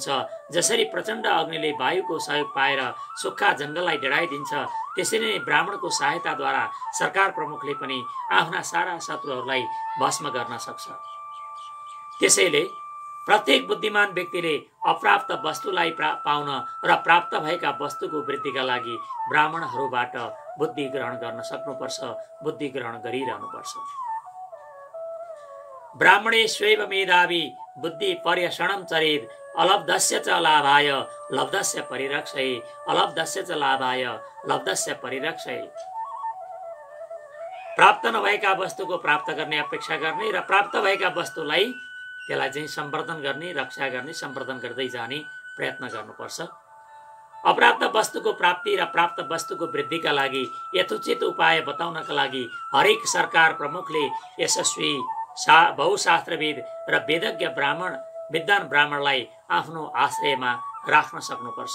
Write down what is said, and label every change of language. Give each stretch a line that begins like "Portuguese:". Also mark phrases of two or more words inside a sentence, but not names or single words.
Nepali: जसरी प्रचण्ड अग्निले वायुको सहयोग पाएर सुक्खा जङ्गललाई डेढाइदिन्छ त्यसरी नै ब्राह्मणको सहायताद्वारा सरकार प्रमुखले पनि आफ्ना सारा शत्रुहरूलाई भस्म गर्न सक्छ। त्यसैले प्रत्येक बुद्धिमान व्यक्तिले अप्राप्त वस्तुलाई पाउन र प्राप्त भएका वस्तुको वृद्धिका लागि ब्राह्मणहरूबाट बुद्धि ग्रहण गर्न सक्नुपर्छ, बुद्धि ग्रहण गरिरहनुपर्छ।
Sanskrit: ब्राह्मणे स्वैव मेधावी बुद्धि पर्यषणं चरेत् अलब्धस्य च लाभाय लब्धस्य परिरक्षये अलब्धस्य च लाभाय लब्धस्य परिरक्षये।
Nepali: प्राप्त नभएका वस्तुको प्राप्त गर्ने अपेक्षा गर्ने र प्राप्त भएका वस्तुलाई त्यसलाई चाहिँ सम्वर्धन गर्ने, रक्षा गर्ने, सम्वर्धन गर्दै जाने प्रयत्न गर्नुपर्छ। अप्राप्त वस्तुको प्राप्ति र प्राप्त वस्तुको वृद्धिका लागि यथोचित उपाय बताउनका लागि हरेक सरकार प्रमुखले यशस्वी बहुशास्त्रविद र वेदज्ञ विद्वान ब्राह्मणलाई आफ्नो आश्रयमा राख्न सक्नुपर्छ।